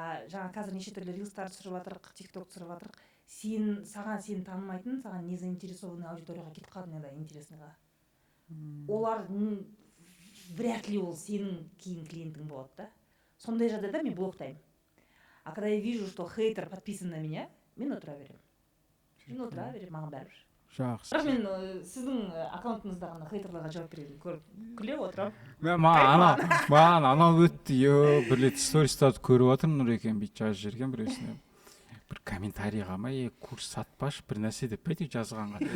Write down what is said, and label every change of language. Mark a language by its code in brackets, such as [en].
[kk] Жаңа қазір неше түрлі рилстар түсіріп жатырық, тикток түсіріп жатырық. Саған сені танымайтын, саған не заинтересованный аудиторияға кетіп қалды, неда интересныйға. Олар вряд ли ол сенің кейін клиентің болады да. Сондай жағдайда мен блоктаймын. [ru] А когда я вижу, что хейтер подписан на меня, [kk] мен отыра беремін. Маған бәрібір. Жақсы. Бірақ мен сіздің аккаунтыңызда ғана хейтерларға жауап береді көріп күліп отырамын. Маған анау өтті, бір рет стористарды көріп отырмын, Нұрекен бүйтіп жазып жіберген біреусіне. Бір комментарий қалмай, курс сатпаш бір нәрсе деп жазғанға.